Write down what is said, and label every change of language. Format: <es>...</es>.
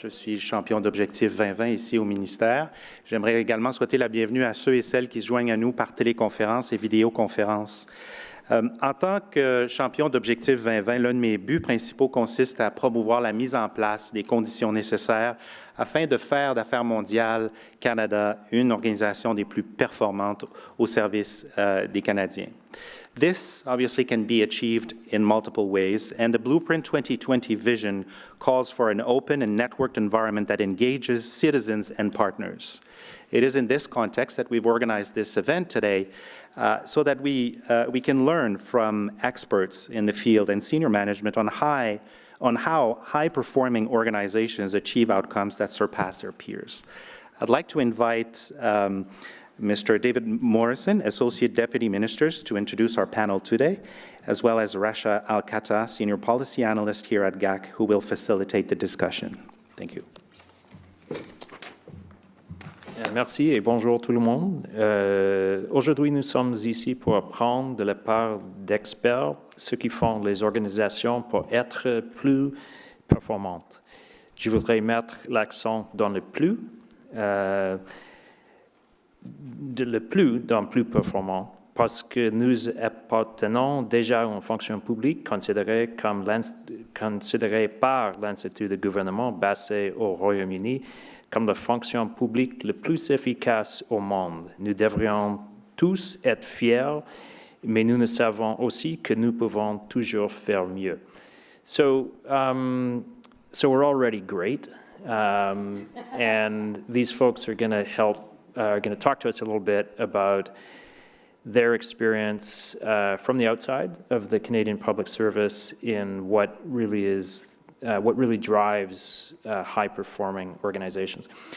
<fr>Je suis champion d'Objectif 2020 ici au ministère. J'aimerais également souhaiter la bienvenue à ceux et celles qui se joignent à nous par téléconférence et vidéoconférence. En tant que champion d'Objectif 2020, l'un de mes buts principaux consiste à promouvoir la mise en place des conditions nécessaires afin de faire d'Affaires mondiales Canada une organisation des plus performantes au service des Canadiens.</fr> <en>This obviously can be achieved in multiple ways, and the Blueprint 2020 vision calls for an open and networked environment that engages citizens and partners. It is in this context that we've organized this event today so that we can learn from experts in the field and senior management on how high-performing organizations achieve outcomes that surpass their peers. I'd like to invite Mr. David Morrison, Associate Deputy Ministers, to introduce our panel today, as well as Rasha Alkata, Senior Policy Analyst here at GAC, who will facilitate the discussion. Thank you.</en> <fr>Merci et bonjour tout le monde. Aujourd'hui, nous sommes ici pour apprendre de la part d'experts ce qui font les organisations pour être plus performantes. Je voudrais mettre l'accent dans le plus dans plus performant, parce que nous appartenons déjà à une fonction publique considérée par l'Institut de gouvernement basé au Royaume-Uni comme la fonction publique la plus efficace au monde. Nous devrions tous être fiers, mais nous savons aussi que nous pouvons toujours faire mieux.</fr> <en>So we're already great, and these folks are going to talk to us a little bit about their experience from the outside of the Canadian Public Service in what really drives high-performing organizations.</en>